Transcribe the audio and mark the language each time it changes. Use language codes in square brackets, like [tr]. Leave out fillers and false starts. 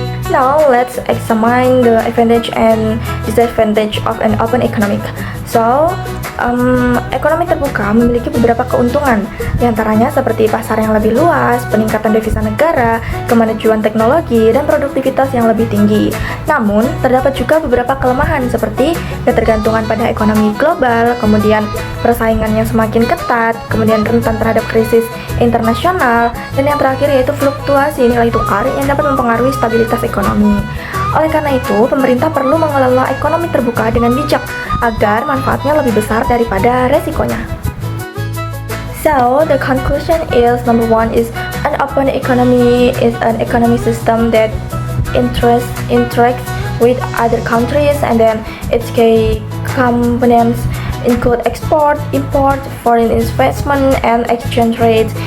[en] Now let's examine the advantage and disadvantage of an open economic. [id] So, ekonomi terbuka memiliki beberapa keuntungan, diantaranya seperti pasar yang lebih luas, peningkatan devisa negara, kemajuan teknologi, dan produktivitas yang lebih tinggi. Namun, terdapat juga beberapa kelemahan seperti ketergantungan pada ekonomi global, kemudian persaingan yang semakin ketat, kemudian rentan terhadap krisis internasional, dan yang terakhir yaitu fluktuasi nilai tukar yang dapat mempengaruhi stabilitas ekonomi. Oleh karena itu, pemerintah perlu mengelola ekonomi terbuka dengan bijak agar manfaatnya lebih besar daripada resikonya. [en] So, the conclusion is number one is an open economy is an economic system that interacts with other countries, and then its key components include export, import, foreign investment, and exchange rates.